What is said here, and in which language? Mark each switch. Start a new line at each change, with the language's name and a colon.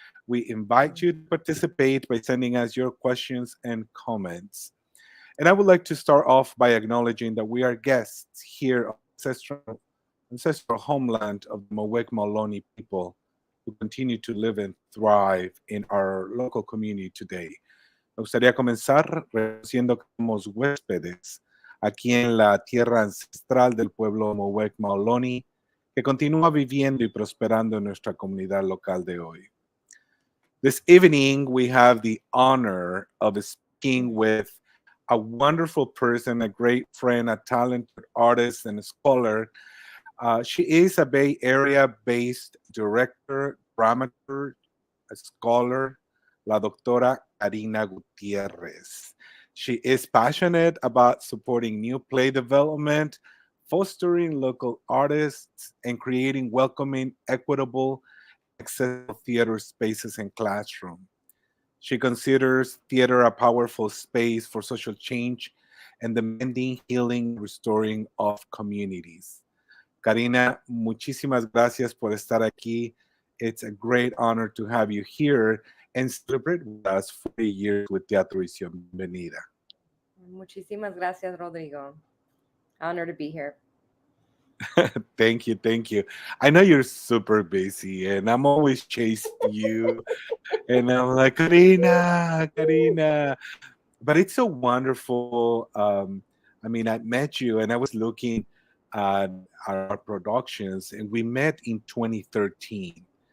English: We invite you to participate by sending us your questions and comments. And I would like to start off by acknowledging that we are guests here on ancestral homeland of the Mowek Maloney people, who continue to live and thrive in our local community today.
Spanish: Me gustaría comenzar reconociendo que somos huéspedes aquí en la tierra ancestral del pueblo Mowek Maoloni, que continúa viviendo y prosperando en nuestra comunidad local de hoy.
English: This evening, we have the honor of speaking with a wonderful person, a great friend, a talented artist, and a scholar. She is a Bay Area-based director, dramaturg, a scholar,
Spanish: la doctora
English: Karina Gutiérrez. She is passionate about supporting new play development, fostering local artists, and creating welcoming, equitable, accessible theater spaces and classrooms. She considers theater a powerful space for social change and the mending, healing, restoring of communities.
Spanish: Karina, muchísimas gracias por estar aquí.
English: It's a great honor to have you here and celebrate with us 40 years with Teatro.
Spanish: Bienvenida. Muchísimas gracias, Rodrigo.
English: Honor to be here. Thank you, thank you. I know you're super busy, and I'm always chasing you, and I'm like, Karina, Karina. But it's so wonderful. I met you, and I was looking at our productions, and we met in 2013.